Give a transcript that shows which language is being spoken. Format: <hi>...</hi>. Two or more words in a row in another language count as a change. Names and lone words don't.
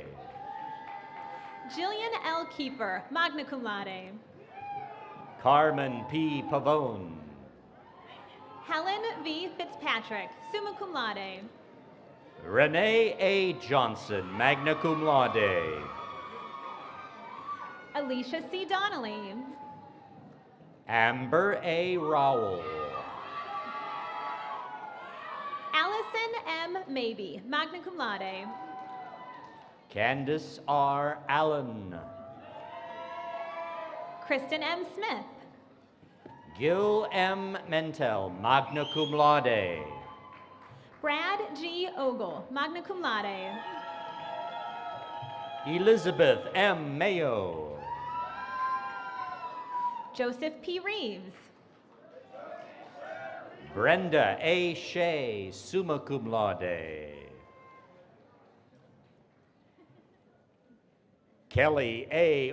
<en>Jillian L. Kiefer,</en> <la>magna cum laude.</la> <en>Carmen P. Pavone. Helen V. Fitzpatrick,</en> <la>summa cum laude.</la> <en>Renee A. Johnson,</en> <la>magna cum laude.</la> <en>Alicia C. Donnelly. Amber A. Rowell. Allison M. Maybe,</en> <la>magna cum laude.</la> <en>Candace R. Allen. Kristen M. Smith. Gil M. Mentel,</en> <la>magna cum laude.</la> <en>Brad G. Ogle,</en> <la>magna cum laude.</la> <en>Elizabeth M. Mayo. Joseph P. Reeves. Brenda A. Shea,</en> <la>summa cum laude.</la> <en>Kelly A.</en>